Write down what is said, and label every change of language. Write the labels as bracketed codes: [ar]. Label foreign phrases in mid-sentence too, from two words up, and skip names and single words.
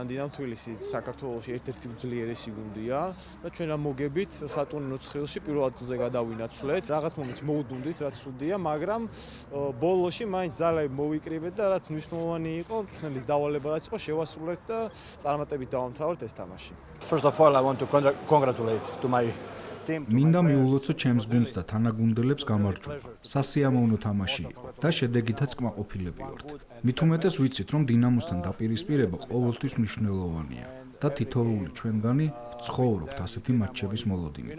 [ka] დინამო თბილისი საქართველოში ერთ-ერთი უძლიერესი გუნდია და ჩვენ ამ მოგებით სატურნირო ცხრილში პირველ ადგილზე გადავინაცვლეთ. რაღაც მომენტში მოუდუნდით, რაც სუდია, მაგრამ ბოლოში მაინც ძალები მოვიკრიბეთ და რაც მნიშვნელოვანი იყო, ჩვენლის დავალება რაც იყო, შევასრულეთ და წარმატებით დავამთავრეთ ეს თამაში. [en] First of all, I want to congratulate to my [ka] მინდა მიულოცო ჩემს გუნდს და თანაგუნდელებს გამარჯვება. სასიამოვნო თამაში იყო და შედეგითაც კმაყოფილები ვართ. მით უმეტეს ვიცით, რომ დინამოსთან დაპირისპირება ყოველთვის მნიშვნელოვანია და თითოეული ჩვენგანი ვცხოვრობთ ასეთი მატჩების მოლოდინით.